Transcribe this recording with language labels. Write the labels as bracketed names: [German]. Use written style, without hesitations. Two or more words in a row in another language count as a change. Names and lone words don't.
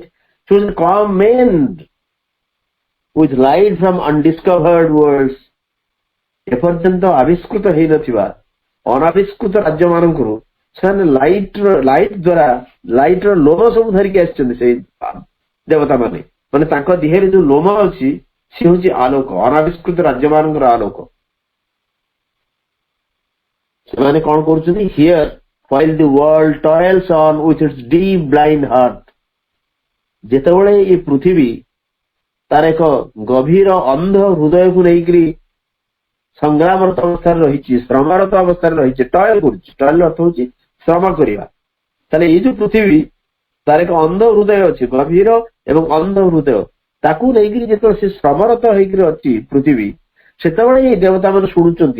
[English] Come men with light from undiscovered worlds, [Odia] ଏପର୍ଯ୍ୟନ୍ତ ଆବିଷ୍କୃତ ହେଇନଥିବା ଅନାବିଷ୍କୃତ ରାଜ୍ୟ ମାନଙ୍କରୁ ସେମାନେ ଲାଇଟ୍ ଦ୍ଵାରା, ଲାଇଟ୍ ର ଲୋମ ସବୁ ଧରିକି ଆସିଛନ୍ତି। ସେଇ ଦେବତା ମାନେ, ମାନେ ତାଙ୍କ ଦେହରେ ଯୋଉ ଲୋମ ଅଛି ସେ ହଉଛି ଆଲୋକ, ଅନାବିଷ୍କୃତ ରାଜ୍ୟ ମାନଙ୍କର ଆଲୋକ। ସେମାନେ କଣ କରୁଛନ୍ତି, [English] ହିୟର while the world toils on with its deep blind heart, [Odia] ଯେତେବେଳେ ଏ ପୃଥିବୀ ତାର ଏକ ଗଭୀର ଅନ୍ଧ ହୃଦୟକୁ ନେଇକରି ସଂଗ୍ରାମରତ ଅବସ୍ଥାରେ ରହିଛି, ଶ୍ରମରତ ଅବସ୍ଥାରେ ରହିଛି, ଟଏଲ କରୁଛି। ଟଏଲ ଅର୍ଥ ହଉଛି ଶ୍ରମ କରିବା। ତାହେଲେ ଏଇ ଯୋଉ ପୃଥିବୀ, ତାର ଏକ ଅନ୍ଧ ହୃଦୟ ଅଛି, ଗଭୀର ଏବଂ ଅନ୍ଧ ହୃଦୟ, ତାକୁ ନେଇକରି ଯେତେବେଳେ ସେ ଶ୍ରମରତ ହେଇକରି ଅଛି ପୃଥିବୀ, ସେତେବେଳେ ଏଇ ଦେବତା ମାନେ ଶୁଣୁଛନ୍ତି।